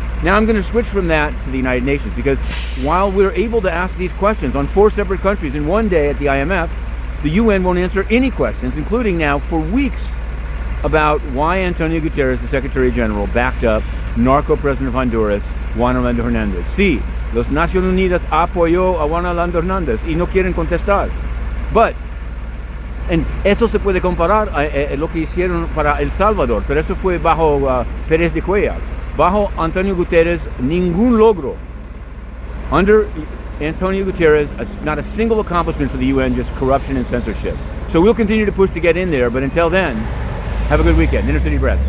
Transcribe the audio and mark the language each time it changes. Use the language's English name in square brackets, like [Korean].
[English] Now I'm going to switch from that to the United Nations, because while we're able to ask these questions on 4 separate countries in one day at the IMF, the UN won't answer any questions, including now for weeks, about why Antonio Guterres, the Secretary General, backed up narco president of Honduras, Juan Orlando Hernández. [Spanish] Sí, los Naciones Unidas apoyó a Juan Orlando Hernández y no quieren contestar. [English] But, and [Spanish] eso se puede comparar a lo que hicieron para El Salvador, pero eso fue bajo Pérez de Cuellar. Bajo Antonio Guterres, ningún logro. [English] Under Antonio Guterres, not a single accomplishment for the UN, just corruption and censorship. So we'll continue to push to get in there, but until then, have a good weekend. Inner City Press.